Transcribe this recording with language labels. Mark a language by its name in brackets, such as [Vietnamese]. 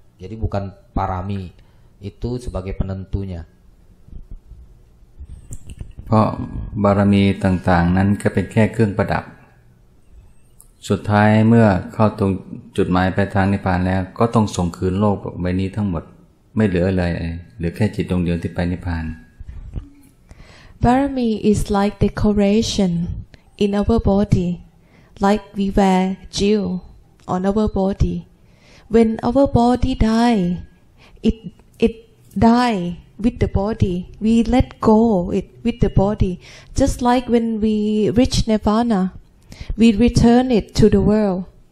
[Indonesian] Jadi bukan parami itu sebagai penentunya. [Thai] เพราะบารมีต่างๆนั้นก็เป็นแค่เครื่องประดับสุดท้ายเมื่อเข้าตรงจุดหมายปลายทางนิพพานแล้วก็ต้องส่งคืนโลกใบนี้ทั้งหมดไม่เหลืออะไรเหลือแค่จิตดวงเดียวที่ไปนิพพาน [English] Barami is like decoration in our body, like we wear jewel on our body. When our body die, it die with the body. We let go it with the body. Just like when we reach nirvana, we return it to the world.